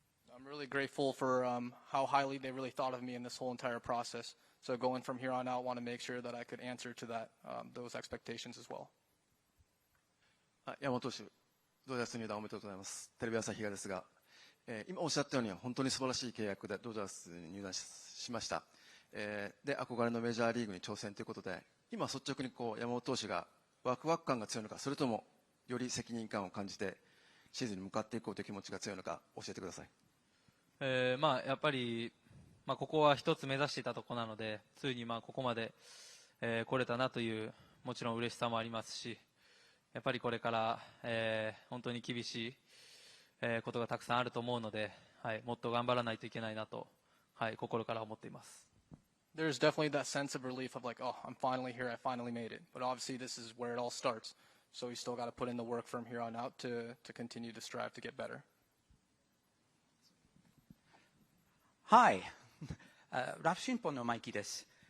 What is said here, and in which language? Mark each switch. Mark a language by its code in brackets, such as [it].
[en] I'm really grateful for how highly they really thought of me in this whole entire process. So going from here on out, I want to make sure that I could answer to that those expectations as well. [ja] 山本投手、ドジャース入団おめでとうございます。テレビ朝日がですが、今おっしゃったように本当に素晴らしい契約でドジャースに入団しました。で、憧れのメジャーリーグに挑戦ということで、今率直に山本投手がワクワク感が強いのか、それともより責任感を感じてシーズンに向かっていこうという気持ちが強いのか教えてください。やっぱり、ここは一つ目指していたところなので、ついにここまで、来れたなというもちろん嬉しさもありますし、やっぱりこれから、本当に厳しい、ことがたくさんあると思うので、もっと頑張らないといけないなと、心から思っています。 [en] There's definitely that sense of relief of like, oh, I'm finally here, I finally made it. But obviously this is where it all starts. So you still got to put in the work from here on out to continue to strive to get better. [ja] Hi, Raf Shinpon no Mikey desu.